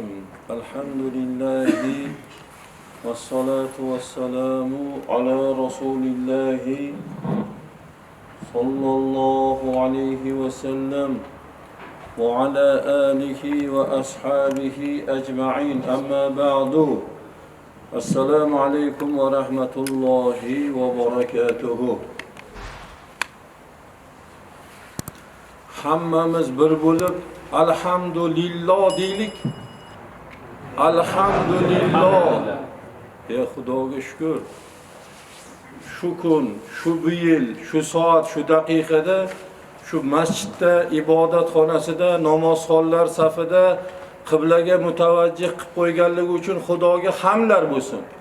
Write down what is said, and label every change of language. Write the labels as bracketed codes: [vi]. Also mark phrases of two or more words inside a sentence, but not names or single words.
[ar] الحمد لله والصلاة والسلام على رسول الله صلى الله عليه وسلم وعلى آله وأصحابه أجمعين. أما بعد. السلام عليكم ورحمة الله وبركاته. [uz] Hammamiz bir bo'lib alhamdulillah deylik. Alhamdulillah. Ey Xudoga shukr. Shu kun, shu yil, shu soat, shu daqiqada, shu masjidda, ibodatxonasida, namozxonlar safida qiblaga mutavajjih qilib qo'yganligi uchun Xudoga hamdlar bo'lsin.